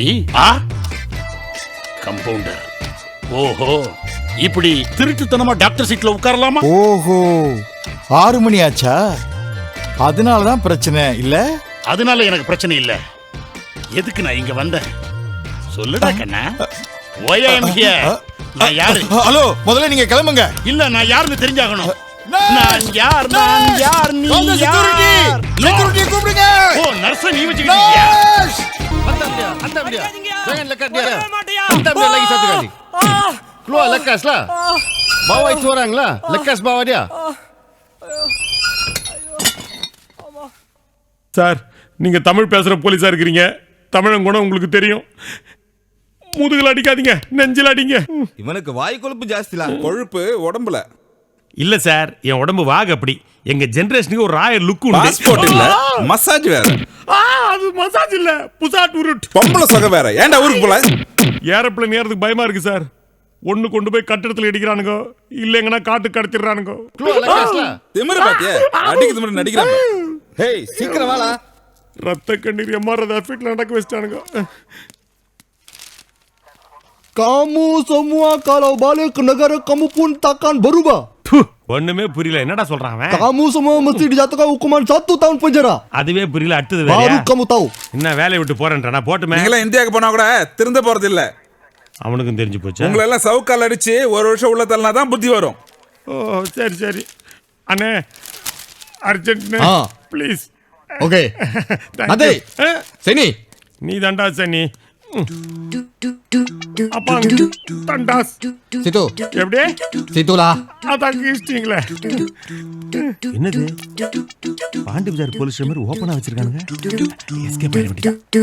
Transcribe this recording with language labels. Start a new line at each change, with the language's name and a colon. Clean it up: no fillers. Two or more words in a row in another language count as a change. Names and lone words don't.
Tamil: கம்பவுண்டர். ஓஹோ, இப்படி திருட்டுத்தனமா டாக்டர் சீட்ல உட்காரலாமா? ஓஹோ, 6 மணி ஆச்சா? அதனாலதான் பிரச்சனை இல்ல? அதனால எனக்கு பிரச்சனை இல்ல. எதுக்கு நான் இங்க வந்தேன் சொல்லுடா கண்ணா.
English: Why I am here?
Tamil: நான் யாரு? ஹலோ, முதல்ல நீங்க கிளம்புங்க. இல்ல, நான் யாருன்னு தெரிஞ்சாகணும். நான் யார் நீ யார்? செக்யூரிட்டி கூப்பிடுங்க. ஓ, நர்ஸ் நீ வச்சுக்கிட்டீங்க.
Malay: Jangan lekat dia. Hantam dia lagi satu kali. Keluar, lekas lah. Bawa itu orang lah. Lekas bawa dia.
Tamil: சார், நீங்க தமிழ் பேசுற போலீஸா இருக்கிறீங்க. தமிழன் குணம் உங்களுக்கு தெரியும். முதுகுல அடிக்காதீங்க, நெஞ்சில அடிங்க. இவனுக்கு வாய் கொழுப்பு ஜாஸ்தில, கொழுப்பு உடம்புல இல்ல சார், என் உடம்பு வாக அப்படி. எங்க ஜெனரேஷனுக்கு ஒரு
English: royal look
Tamil: உண்டு. பாஸ்போர்ட் இல்ல, மசாஜ் வேற. அது மசாஜ் இல்ல,
Malay: pusat urut.
Tamil: பொம்பளை சொக வேற. ஏன்டா ஊருக்கு போல? ஏரோப்ளேன் ஏறதுக்கு பயமா இருக்கு சார். ஒண்ணு கொண்டு போய் கட்டிடத்துல இடிக்கிறானுங்க, இல்லைங்கன்னா காட்டு கடத்திடுறானுங்க.
Malay: Keluar, lekas lah.
Tamil: திமிரு பாத்தியா? அடிக்கு திமிரு நடிக்கிறாங்க. ஹேய், சீக்கிரம் வாடா. ரத்த கண்ணீர் எம்ஆர் எஃபெக்ட்ல நடக்க வச்சிட்டானுங்க.
Malay: Kamu semua kalau balik ke negara kamu pun takkan berubah.
Tamil: ஒண்ணுமே புரியல, என்னடா சொல்றான் அவன்?
Malay: Kamu semua mesti dijatuhkan hukuman 1 tahun penjara.
Tamil: அதுவே புரியல, அடுத்தது
Malay: Baru
Tamil: வேறயா?
Malay: kamu tahu.
Tamil: என்ன வேலையை விட்டு போறேன்டா? போட்டுமே. நீங்களே இந்தியாவுக்கு போனா கூட திருந்த போறது இல்ல. அவனுக்கும் தெரிஞ்சு போச்சு. உங்களை எல்லாம் சவுக்கால் அடிச்சு 1 வருஷம் உள்ள தள்ளனா தான் புத்தி வரும். ஓ, சரி சரி அண்ணே,
English: urgent please.
Malay: Okey. Nanti. Sini.
Tamil: நீ தண்டா சனி. அப்பா தண்டாஸ்.
Malay: Situ.
Tamil: எப்படி?
Malay: Situlah.
Tamil: அதான் கிஸ்டிங்களே. என்னது? பாண்டி பஜார் போலீஸ் மாதிரி ஓபனா வச்சிருக்கானுங்க. எஸ்கேப் ஆயிட வேண்டியது.